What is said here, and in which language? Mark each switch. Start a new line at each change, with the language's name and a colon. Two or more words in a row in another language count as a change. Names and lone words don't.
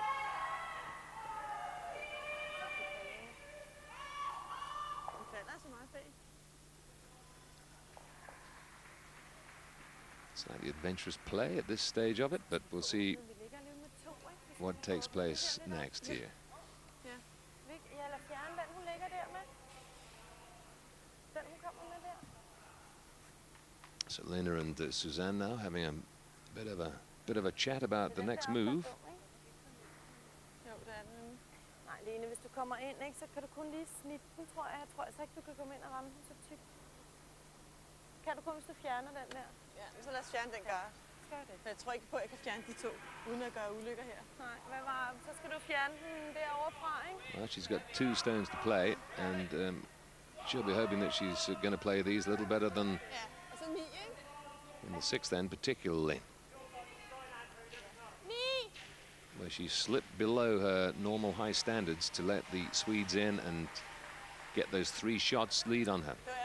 English: Slightly adventurous play at this stage of it, but we'll see what takes place next here. So Lene and Suzanne now having a bit of a chat about the next move.
Danish: Lene, hvis du kommer ind, ikke, så kan du kun lige snitte den, tror jeg. Jeg tror altså ikke, du kan komme ind og ramme den så tykt. Kan du kun, hvis du fjerner den der? Ja, så lad os fjerne den gar. Jeg tror ikke på, at jeg kan fjerne de to, uden at gøre ulykker her. Nej, så skal du fjerne den derovre fra, ikke?
English: Well, she's got 2 stones to play, and she'll be hoping that she's going to play these a little better than in the 6th end, particularly. Where she slipped below her normal high standards to let the Swedes in and get those 3 shots lead on her.